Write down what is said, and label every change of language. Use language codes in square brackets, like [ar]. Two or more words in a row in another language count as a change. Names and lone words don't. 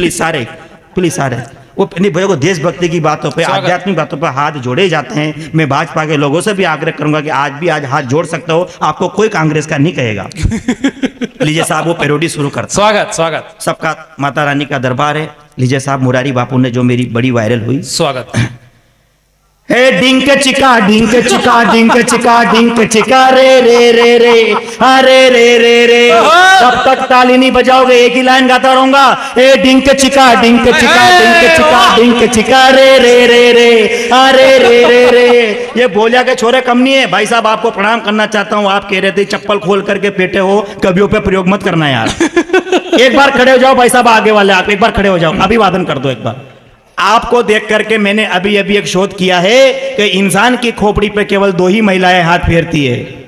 [hi] प्लीज सारे वो नहीं भैया, देशभक्ति की बातों पे, आध्यात्मिक बातों पे हाथ जोड़े जाते हैं। मैं भाजपा के लोगों से भी आग्रह करूंगा कि आज हाथ जोड़ सकते हो, आपको कोई कांग्रेस का नहीं कहेगा। लीजिए साहब वो पैरोडी शुरू करते। स्वागत सबका माता रानी का दरबार है। लीजिए साहब, मुरारी बापू ने जो मेरी बड़ी वायरल हुई। स्वागत। हे डिंक चिका डिंक चिका डिंक चिका डिंक चिका रे रे रे रे अरे रे रे रे। तब तक ताली नहीं बजाओगे, एक ही लाइन गाता रहूंगा। हे डिंक चिका डिंक चिका डिंक चिका डिंक चिका रे रे रे रे अरे रे रे रे। ये बोलिया के छोरे कम नहीं है भाई साहब। आपको प्रणाम करना चाहता हूँ। आप कह रहे थे चप्पल खोल करके पेटे हो, कवियों पे प्रयोग मत करना यार। एक बार खड़े हो जाओ भाई साहब, आगे वाले आप एक बार खड़े हो जाओ, अभिवादन कर दो एक बार। आपको देख करके मैंने अभी एक शोध किया है कि इंसान की खोपड़ी पे केवल 2 ही महिलाएं हाथ फेरती है।